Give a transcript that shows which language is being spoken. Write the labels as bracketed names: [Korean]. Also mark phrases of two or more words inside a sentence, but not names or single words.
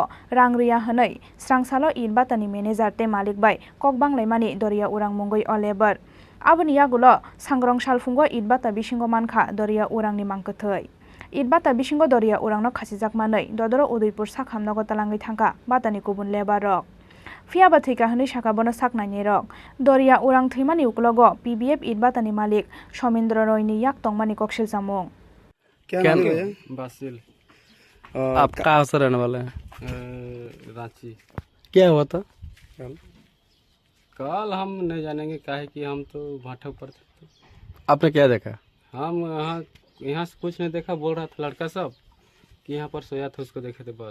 [Kok Borok] rangruya hanai srangsalo Idbatani manager te Malik bai kokbang laimani Doria Urang mungoi o labor Aboni yagulo Sangrong Shalfungo Idbata Bisingo mankha Doria Urang ni mangkothoi Idbata Bisingo Doria Urangno khasijak manai dodoro Udaipur sakhamnago talangai thangka batani kubun lebar rok Fiaba thika hani sakabono saknai rok Doria Urang Thuimani uklogo PBF Idbatani Malik Somendra Roy ni yak tongmani kokshil samung [Hindi] क्या नाम है बासिल आप कहाँ से रहने वाले हैं रांची क्या हुआ था कल हम नहीं जानेंगे काहे कि हम तो भाठा पर थे आपने क्या देखा हम यहाँ से कुछ नहीं देखा बोल रहा था लड़का सब कि यहाँ पर सोया था उसको देखे थे बस